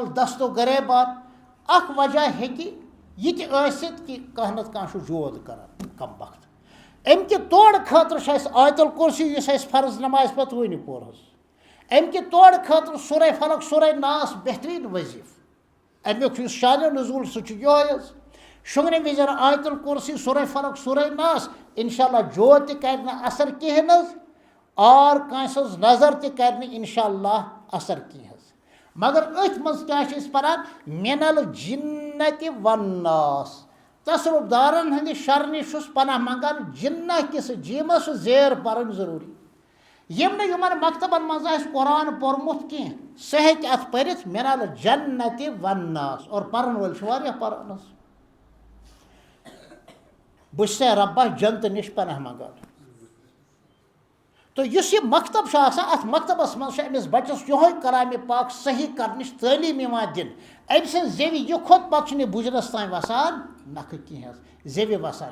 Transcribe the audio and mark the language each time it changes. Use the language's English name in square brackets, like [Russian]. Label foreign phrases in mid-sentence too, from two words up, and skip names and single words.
[Kashmiri] دستو گریبان اکھ وجہ ہیٚکہِ یہِ تہِ ٲسِتھ کہِ کانٛہہ نتہٕ کانٛہہ چھُ جود کران کم وقت امہِ کہِ تورٕ خٲطرٕ چھُ اَسہِ آیت الکُرسی یُس اَسہِ فرض نمازِ پتہٕ وٕنہِ پوٚر حظ امہِ کہِ تورٕ خٲطرٕ سورہ فلق سورہ ناس بہتریٖن وظیٖفہٕ امیُک یُس شانہِ نزول سُہ چھُ یِہوے حظ شۄنٛگنہٕ وِزِ آیت الکُرسی سورہ فلق سورہ ناس [Arabic] انشاء اللہ [Kashmiri] جود تہِ کرِ نہٕ اثر کِہیٖنۍ حظ اور کٲنٛسہِ ہٕنٛز نظر تہِ کرِ نہٕ [Arabic] انشاء اللہ [Kashmiri] اثر کینٛہہ حظ مگر أتھۍ منٛز کیٛاہ چھِ أسۍ پران [Arabic] من الجنتِ والناس [Kashmiri] تصرُف دارن ہٕنٛدِ شرٕ نِش چھُس پناہ منٛگان جِنہ کِس جیٖمس چھُ زیر پرٕنۍ ضروٗری یِم نہٕ یِمن مکتبن منٛز آسہِ قرآن پوٚرمُت کینٛہہ سُہ ہیٚکہِ اتھ پٔرِتھ [Arabic] من الجنتِ والناس [Kashmiri] اور پرن وٲلۍ چھِ واریاہ پران حظ بہٕ چھُس رۄبا جنتہٕ نِش پناہ منٛگان تہٕ یُس یہِ مکتب چھُ آسان اتھ مکتبس منٛز چھُ أمِس بچس یِہوے کلامِ پاک صحیح کرنٕچ تعلیٖم یِوان دِنہٕ أمۍ سٕنٛز زیوِ یہِ کھۄت پتہٕ چھُنہٕ یہِ بُجرس تانۍ وسان نکھٕ کینٛہہ حظ زیوِ وسان